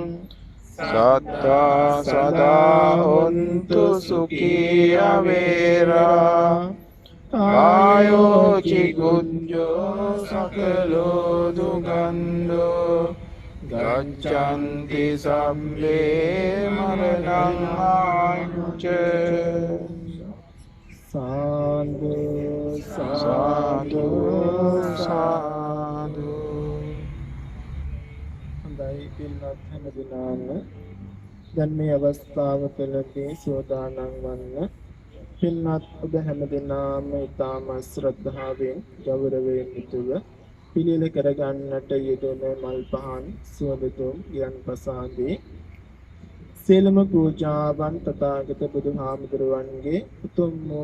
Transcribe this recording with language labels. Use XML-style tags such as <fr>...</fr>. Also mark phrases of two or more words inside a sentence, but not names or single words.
<pi>සත්තා සදා හොන්තු සුඛී අවේරා කායෝ චිකුජ්ජෝ සකලෝ දුගන්ධෝ ගච්ඡන්ති සබ්බේ මරණං අහංච සාදු සාදු සාදු.</pi> <si>හොඳයි පින්වත් හැමදෙනාම දැන් මේ අවස්ථාව තුළදී සෝදානම් වන්න පින්වත් ඔබ හැමදෙනාම ඊටම ශ්‍රද්ධාවෙන් ගෞරවයෙන් යුතුව පිළිල කරගන්නට යෙදෙන මල් පහන් සුවඳතුම් යන් ප්‍රසාදේ සේලම පූජාවන් තථාගත බුදුහාමුදුරුවන්ගේ උතුම් වූ</si>